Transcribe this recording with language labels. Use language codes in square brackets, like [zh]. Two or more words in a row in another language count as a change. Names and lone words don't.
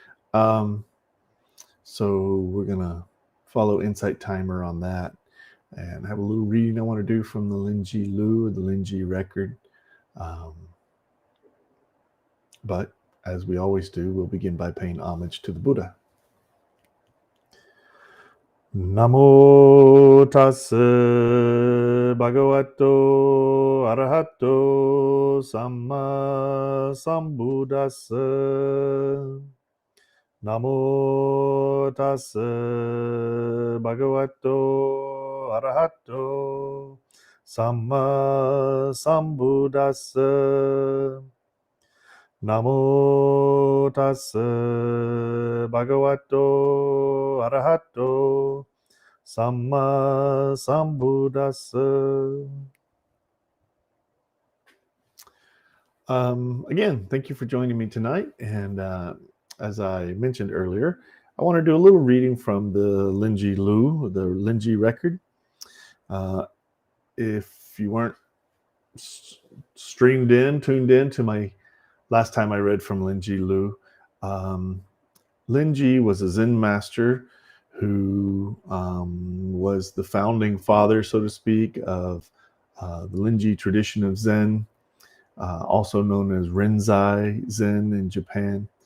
[en] So we're going to follow Insight Timer on that and have a little reading I want to do from the Linji Lu, the Linji record. But as we always do, we'll begin by paying homage to the Buddha. [pi] Namo tassa bhagavato arahato samma sambuddhassa. Namo tassa bhagavato arahato samma sambuddhassa. Namo tassa bhagavato arahato samma sambuddhassa. [en] Again, thank you for joining me tonight. And as I mentioned earlier, I want to do a little reading from the Linji Lu, the Linji record. If you weren't tuned in to my last time I read from Linji Lu, Linji was a Zen master who was the founding father, so to speak, of the Linji tradition of Zen, also known as Rinzai Zen in Japan.